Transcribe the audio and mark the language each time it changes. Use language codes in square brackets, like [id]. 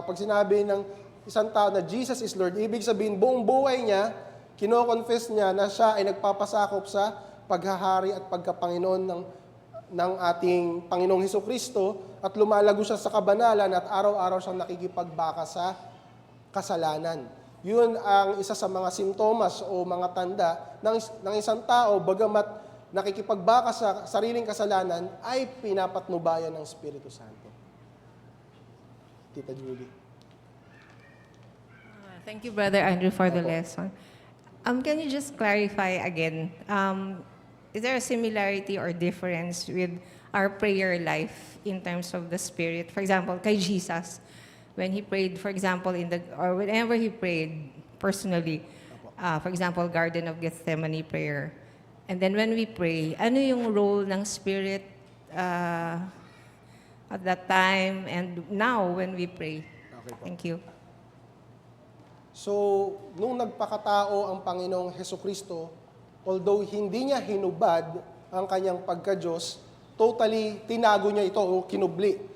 [tl] Pag sinabi ng isang tao na [en] Jesus is Lord, [tl] ibig sabihin buong buhay niya, kino-confess niya na siya ay nagpapasakop sa paghahari at pagkapanginoon ng ating Panginoong Hesukristo at lumalago siya sa kabanalan at araw-araw siyang nakikipagbaka sa kasalanan. Yun ang isa sa mga sintomas o mga tanda ng isang tao, bagamat nakikipagbaka sa sariling kasalanan, ay pinapatnubayan ng Espiritu Santo. Tita Julie. [en] Thank you, Brother Andrew, for the lesson. Can you just clarify again, is there a similarity or difference with our prayer life in terms of the Spirit? For example, kay Jesus, when He prayed, for example, or whenever He prayed personally, for example, Garden of Gethsemane prayer, and then when we pray, [tl] ano yung [en] role ng Spirit at that time and now when we pray? [tl] Okay po. [en] Thank you. [tl] So, nung nagpakatao ang Panginoong Hesukristo, although hindi niya hinubad ang kanyang pagka-Diyos, totally tinago niya ito o kinubli.